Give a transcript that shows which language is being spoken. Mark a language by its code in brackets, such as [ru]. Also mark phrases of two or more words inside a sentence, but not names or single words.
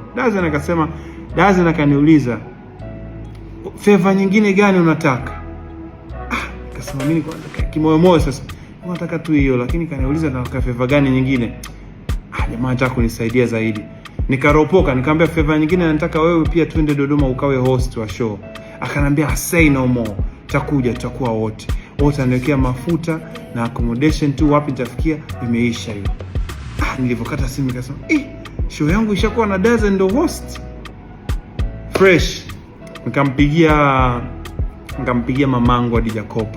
[sw] Dazen akaniuliza, favor nyingine gani unataka? Nikasema mimi kimoyo sasa, nataka tu hiyo, lakini kaniuliza nataka favor gani nyingine. Jamaa anataka kunisaidia zaidi. Nikaropoka, nikamwambia favor nyingine nataka wewe pia twende Dodoma ukawe host wa show. Akanambia [en] say no more. [sw] Takuja, tutakuwa wote. Ananiwekea mafuta na accommodation tu, wapi nitafikia imeisha hiyo. Nilipokata simu nikasema, show yangu ishakuwa na Dazen ndo host. Fresh. Nikampigia mamangu hadi Jakopa.